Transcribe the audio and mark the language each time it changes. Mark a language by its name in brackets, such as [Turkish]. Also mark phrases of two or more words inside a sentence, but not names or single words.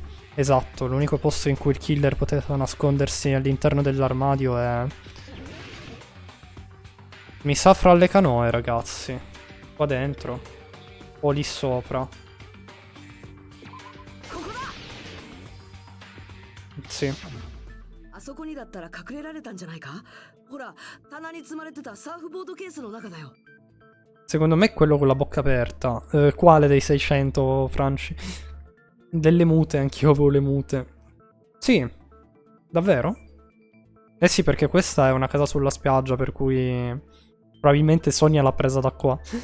[Italian] Esatto, l'unico posto in cui il killer poteva nascondersi all'interno dell'armadio è... mi sa fra le canoe, ragazzi. Qua dentro. O lì sopra. Sì. [Japanese] そこにだったら隠れられたんじゃないか？ほら、棚に積まれてたサーフボードケースの中だよ。 [Italian] Secondo me è quello con la bocca aperta. Quale dei 600, Franci? Delle mute, anch'io avevo le mute. Sì, davvero? Eh sì, perché questa è una casa sulla spiaggia, per cui probabilmente Sonia l'ha presa da qua.